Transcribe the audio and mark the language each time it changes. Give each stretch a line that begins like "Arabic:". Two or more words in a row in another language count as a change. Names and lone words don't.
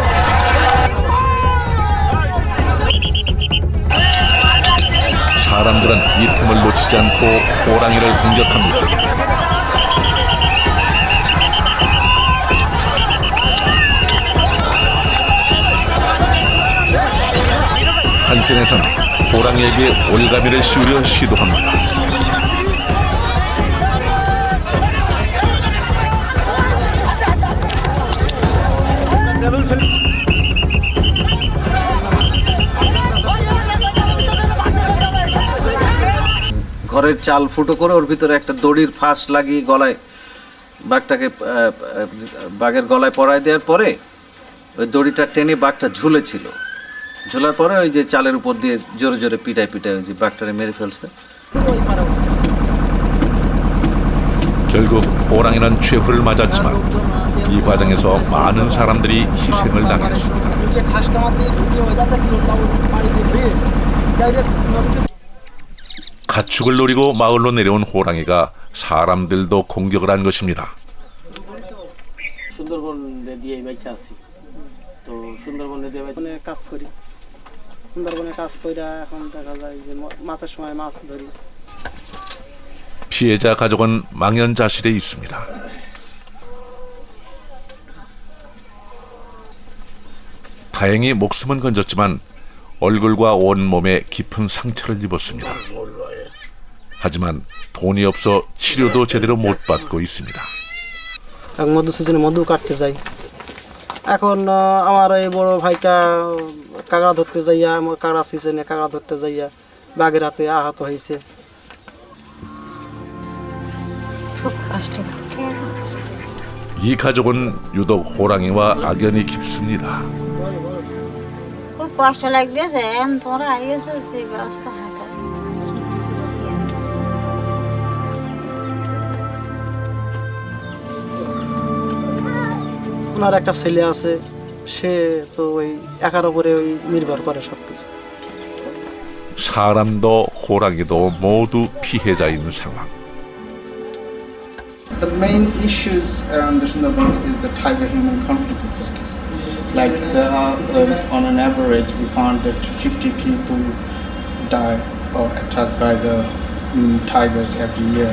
Korean: 사람들은 이 틈을 놓치지 않고 호랑이를 공격합니다. 한편에선 호랑이에게 올가미를 씌우려 시도합니다.
Bangla: ঘরের চাল ফুটো করে ওর ভিতরে একটা দড়ির ফাঁস লাগিয়ে গলায় বাঘটাকে বাঘের গলায় পরায় দেওয়ার পরে ওই দড়িটা টেনে বাঘটা ঝুলেছিল। ঝোলার পরে ওই যে চালের উপর দিয়ে জোরে জোরে পিটায় ওই যে বাঘটারে মেরে ফেলছে।
Korean: 결국 호랑이는 최후를 맞았지만 이 과정에서 많은 사람들이 희생을 당했습니다. 가축을 노리고 마을로 내려온 호랑이가 사람들도 공격을 한 것입니다.
Bangla: সুন্দরবনে দিয়ে বাইচা আছি, তো সুন্দরবনে দিয়ে কাজ করি, সুন্দরবনে কাজ কইরা এখন দেখা যায় যে মাছের সময় মাছ ধরি।
Korean: 피해자 가족은 망연자실에 있습니다. 다행히 목숨은 건졌지만 얼굴과 온몸에 깊은 상처를 입었습니다. 하지만 돈이 없어 치료도 제대로 못 받고 있습니다.
Bangla: মধু সিজনে মধু কাটতে যাই। এখন আমার এই বড় ভাইটা কাঁকড়া ধরতে যাইয়া, আমার কাঁকড়া সিজনে কাঁকড়া ধরতে যাইয়া বাঘের হাতে আহত হয়েছে।
Korean: 이 가족은 유독 호랑이와 악연이 깊습니다.
Bangla: খুব কষ্ট লাগতেছে, এখন তোমরা আইয়েছো সেই ব্যবস্থা হাতে। ওনার একটা ছেলে আছে, সে তো ওই একার উপরে ওই নির্ভর করে সবকিছু।
Korean: 사람도 호랑이도 모두 피해자인 상황.
English: The main issues around the Sundarbans is the tiger-human conflict exactly. Like there are, on an average, we found that 50 people die or attacked by the tigers every year.